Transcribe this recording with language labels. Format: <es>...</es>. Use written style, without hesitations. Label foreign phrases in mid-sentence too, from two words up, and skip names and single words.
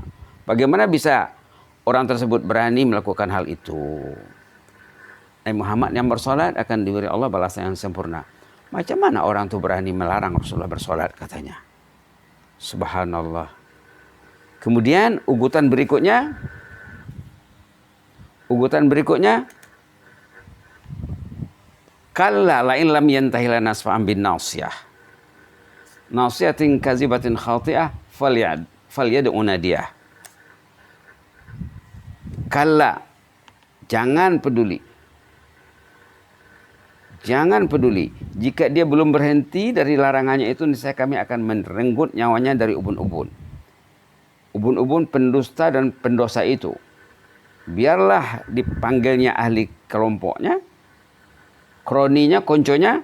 <ms>Bagaimana bisa orang tersebut berani melakukan hal itu? Nabi Muhammad yang bersolat akan diberi Allah balasan yang sempurna. Macam mana orang itu berani melarang Rasulullah bersolat katanya? Subhanallah. Kemudian ugutan berikutnya,</ms> <ar>كلا لئن لم ينته لنسفعا بالناصية. ناصية كاذبة خاطئة فليدع ناديه.</ar> <ms>Kalla, jangan peduli. Jangan peduli. Jika dia belum berhenti dari larangannya itu, niscaya kami akan merenggut nyawanya dari ubun-ubun. Ubun-ubun pendusta dan pendosa itu. Biarlah dipanggilnya ahli kelompoknya, kroninya, konconya.</ms>